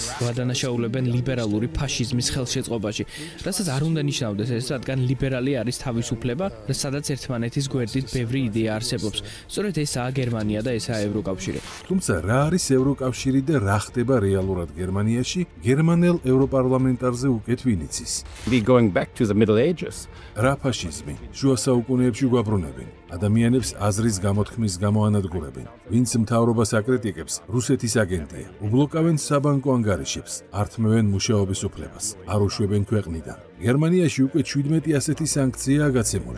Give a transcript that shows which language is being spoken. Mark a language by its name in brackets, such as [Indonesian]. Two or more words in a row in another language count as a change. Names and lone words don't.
[Georgian] ვადანაშაულებენ ლიბერალური ფაშიზმის ხელშეწყობაში, რასაც არ უნდა ნიშნავდეს ეს, რადგან ლიბერალი არის თავისუფლება, სადაც ერთმანეთის გვერდით ბევრი იდეა არსებობს. სწორედ ესაა გერმანია და ესაა ევროკავშირი. თუმცა რა არის ევროკავშირი და რა ხდება რეალურად გერმანიაში, გერმანელ ევროპარლამენტარზე უკეთ ვინ იცის? [English] Be going back to the Middle Ages. [Georgian] რა ფაშიზმი? შუა საუკუნეებში გვაბრუნებენ. ადამიანებს აზრის გამოთქმის გამო ანადგურებენ. ვინც მთავრობას აკრიტიკებს, რუსეთის აგენტია. უბლოკავენ საბანკო ანგარიშებს, ართმევენ მუშაობის უფლებას, არ უშვებენ ქვეყნიდან. გერმანიაში უკვე 17 ასეთი სანქციაა გაცემული.